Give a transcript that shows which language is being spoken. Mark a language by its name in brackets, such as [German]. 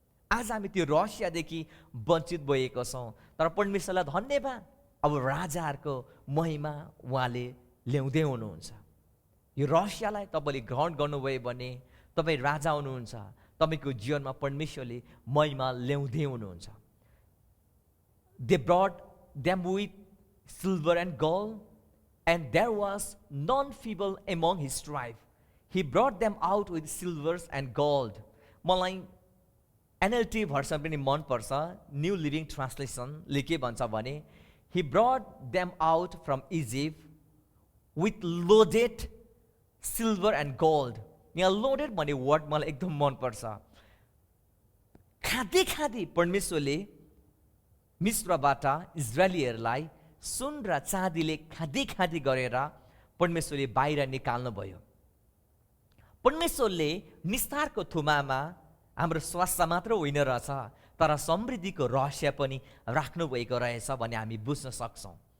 [Nepali] आज हामी त्यो रहस्यदेखि वञ्चित भएका छौँ। तर परमेश्वरलाई धन्यवाद, अब राजाहरूको महिमा उहाँले ल्याउँदै हुनुहुन्छ। यो रहस्यलाई तपाईँले ग्रहण गर्नुभयो भने तपाईँ राजा हुनुहुन्छ, तपाईँको जीवनमा परमेश्वरले महिमा ल्याउँदै हुनुहुन्छ। [English] They brought them with silver and gold, and there was none feeble among his tribe. He brought them out with silvers and gold. [Nepali] मलाई NLT भर्सन पनि मनपर्छ, न्यू लिभिङ ट्रान्सलेसनले के भन्छ भने, [English] He brought them out from Egypt with loaded silver and gold. [Nepali] यहाँ loaded भन्ने word मलाई एकदम मनपर्छ। खाँदै खाँदै परमेश्वरले मिस्रबाट इजरायलीहरूलाई सुन र चाँदीले खाँदी खाँदी गरेर परमेश्वरले बाहिर निकाल्नुभयो। परमेश्वरले निस्तारको थुमामा हाम्रो स्वास्थ्य मात्र होइन रहेछ, तर समृद्धिको रहस्य पनि राख्नुभएको रहेछ भन्ने हामी बुझ्न सक्छौँ।